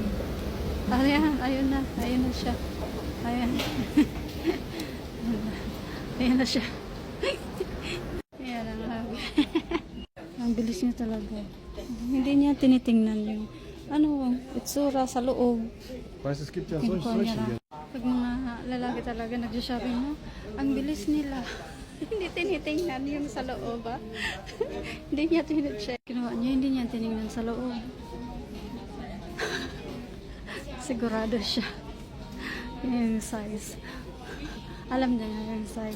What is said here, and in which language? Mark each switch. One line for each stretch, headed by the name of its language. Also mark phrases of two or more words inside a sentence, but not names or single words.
Filipino: Ayan, ayun na. Ayun na siya. Ayan. Ayan na siya. Ayan na. Ang bilis niya talaga. Hindi niya tinitingnan yung itsura sa loob.
German: Weißt, es gibt ja
Filipino: Kinukuha niya
German: solche.
Filipino: lang. Pag mga lalaki talaga nag-shopping mo, ang bilis nila. Hindi tinitingnan yung sa loob, ba? Hindi niya tinicheck. Kinuha niya, hindi niya tinignan sa loob. Sigurado siya. Yung size. Alam niya yung size.